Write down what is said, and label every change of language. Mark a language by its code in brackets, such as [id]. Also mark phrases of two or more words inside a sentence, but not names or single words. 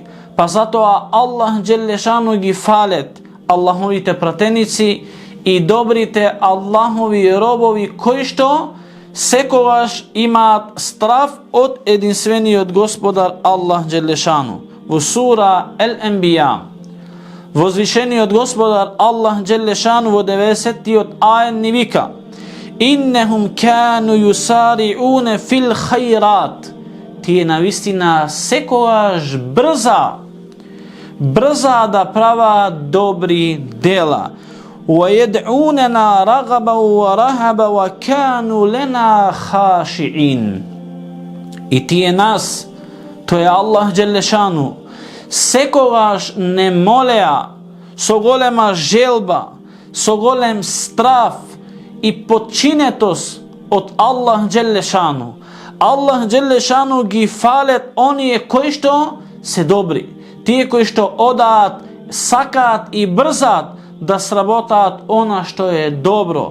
[mk] Па затоа [ar] الله جل شأنه [mk] ги фалет Аллаховите пратеници и добрите Аллахови робови кои што секогаш имаат страв од единствениот Господар Аллах Джелешану. Во сура Ал-Анбија, возвишениот Господар [ar] الله جل شأنه [mk] во 90-тиот ајет ни вика: [ar] إِنَّهُمْ كَانُوا يُسَارِعُونَ فِي الْخَيْرَاتِ. [mk] Тие навистина секогаш брза да праваат добри дела. [ar] وَيَدْعُونَنَا رَغَبًا وَرَهَبًا وَكَانُوا لَنَا خَاشِعِينَ. [mk] И тие нас, тој е [ar] الله جل شأنه, [mk] секогаш не молеа со голема желба, со голем страв и подчинетост од [ar] الله جل شأنه. الله جل شأنه [mk] ги фалет оние кои што се добри, тие кои што одаат, сакаат и брзаат да сработаат она што е добро.